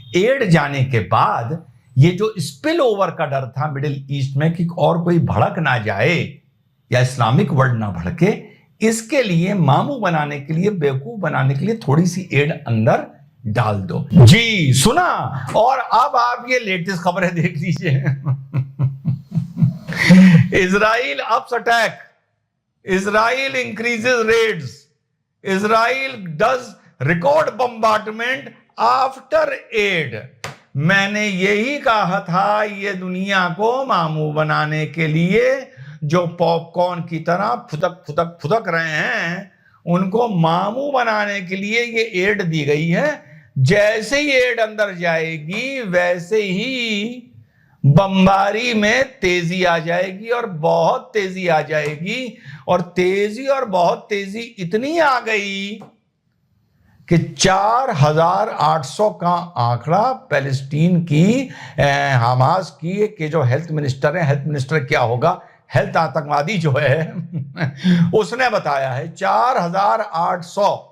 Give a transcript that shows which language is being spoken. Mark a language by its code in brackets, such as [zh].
[hi] Add जाने के बाद ये जो स्पिल ओवर का डर था मिडिल ईस्ट में कि और कोई भड़क ना जाए या इस्लामिक वर्ल्ड ना भड़के, इसके लिए मामू बनाने के लिए, बेवकूफ बनाने के लिए थोड़ी सी एड अंदर डाल दो। जी सुना। और अब आप ये लेटेस्ट खबरें देख लीजिए। [en] Israel ups attack. Israel increases raids. Israel does record bombardment after aid. [hi] मैंने यही कहा था, ये दुनिया को मामू बनाने के लिए जो पॉपकॉर्न की तरह फुदक रहे हैं, उनको मामू बनाने के लिए ये एड दी गई है। जैसे ही एड अंदर जाएगी वैसे ही बमबारी में तेजी आ जाएगी, और बहुत तेजी आ जाएगी, और तेजी और बहुत तेजी इतनी आ गई कि 4,800 का आंकड़ा पैलेस्टीन की, हमास की के जो हेल्थ मिनिस्टर है, हेल्थ मिनिस्टर क्या होगा, हेल्थ आतंकवादी जो है उसने बताया है 4,800